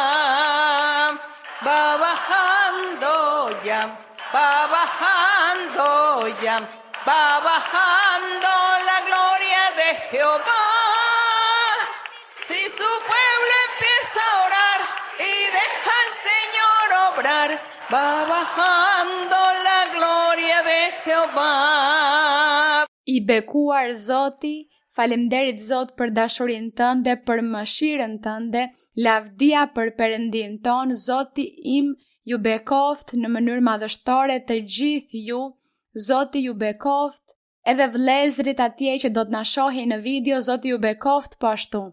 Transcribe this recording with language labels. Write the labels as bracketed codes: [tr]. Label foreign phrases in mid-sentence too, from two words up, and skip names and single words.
[es] Va bajando ya, va bajando ya, va bajando la gloria de Jehová. Si su pueblo empieza a orar y deja al Señor obrar, va bajando la gloria de Jehová. [sq] I bekuar Zoti, Faleminderit Zot për dashurinë tënde, për mëshirën tënde, lavdia për Perëndin ton. Zoti im ju bekoft në mënyrë madhështore të gjithë ju. Zoti ju bekoft. Edhe vëllezërit atje që do të na shohin në video, Zoti ju bekoft po ashtu.